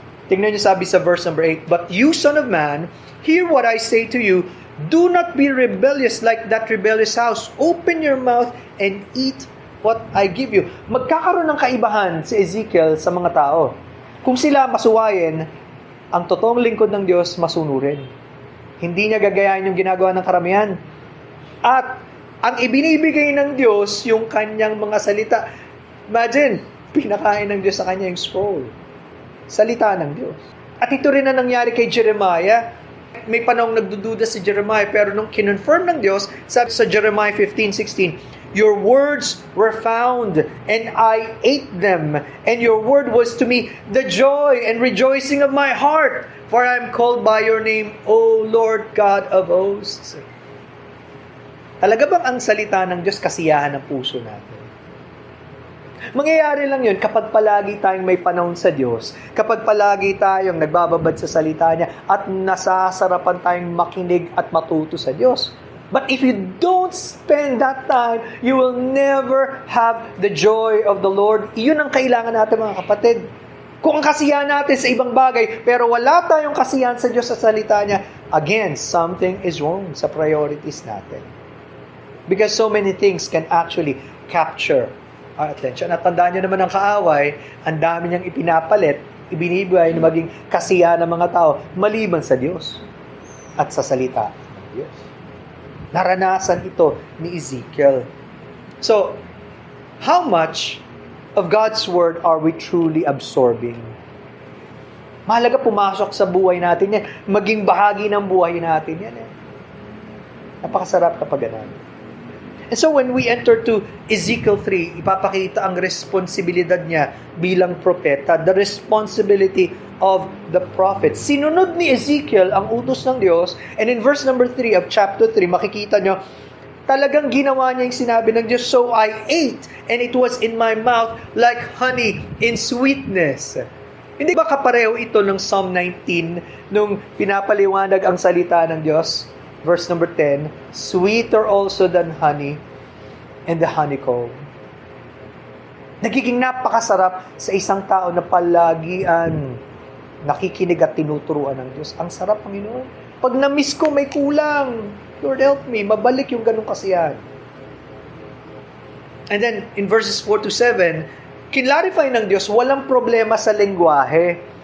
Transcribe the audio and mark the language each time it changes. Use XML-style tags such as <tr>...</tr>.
<tl>Tingnan niyo sabi sa</tl> <en>verse number 8, but you, son of man, hear what I say to you, do not be rebellious like that rebellious house. Open your mouth and eat what I give you.</en> <tl>Magkakaroon ng kaibahan si Ezekiel sa mga tao. Kung sila masuwayin, ang totoong lingkod ng Diyos masunurin. Hindi niya gagayahin yung ginagawa ng karamihan. At ang ibinibigay ng Diyos, yung kanyang mga salita. Imagine, pinakain ng Diyos sa kanya yung scroll. Salita ng Diyos. At ito rin na nangyari kay Jeremiah. May panahong nagdududa si Jeremiah, pero nung kinonfirm ng Diyos, sabi sa</tl> <en>Jeremiah 15:16, your words were found, and I ate them, and your word was to me the joy and rejoicing of my heart, for I am called by your name, O Lord God of hosts.</en> <tl>Talaga bang ang salita ng Diyos kasiyahan ng puso natin? Mangyayari lang yun kapag palagi tayong may panahon sa Diyos, kapag palagi tayong nagbababad sa salita niya at nasasarapan tayong makinig at matuto sa Diyos.</tl> <en>But if you don't spend that time, you will never have the joy of the Lord.</en> <tl>Iyon ang kailangan natin, mga kapatid. Kung ang kasiyahan natin sa ibang bagay, pero wala tayong kasiyahan sa Diyos sa salita niya,</tl> <en>again, something is wrong</en> <tl>sa priorities natin.</tl> <en>Because so many things can actually capture our attention.</en> <tl>At tandaan nyo naman ang kaaway, ang dami niyang ipinapalit, ibinibigay na maging kasiyahan ng mga tao, maliban sa Diyos at sa salita ng Diyos. Naranasan ito ni Ezekiel.</tl> <en>So, how much of God's Word are we truly absorbing?</en> <tl>Mahalaga pumasok sa buhay natin yan. Maging bahagi ng buhay natin yan. Napakasarap kapag ganun.</tl> <en>And so when we enter to Ezekiel 3,</en> <tl>ipapakita ang responsibilidad niya bilang propeta,</tl> <en>the responsibility of the prophet.</en> <tl>Sinunod ni Ezekiel ang utos ng Diyos,</tl> <en>and in verse number 3 of chapter 3,</en> <tl>makikita nyo, talagang ginawa niya yung sinabi ng Diyos,</tl> <en>so I ate, and it was in my mouth like honey in sweetness.</en> <tl>Hindi ba kapareho ito ng Psalm 19, nung pinapaliwanag ang salita ng Diyos?</tl> <en>Verse number 10, sweeter also than honey and the honeycomb.</en> <tl>Nagiging napakasarap sa isang tao na palagian nakikinig at tinuturuan ng Diyos. Ang sarap, Panginoon. Pag na-miss ko, may kulang.</tl> <en>Lord, help me.</en> <tl>Mabalik yung ganong kasiyahan.</tl> <en>And then, in verses 4 to 7,</en> <tl>kinlarify ng Diyos, walang problema sa lengguwahe.</tl>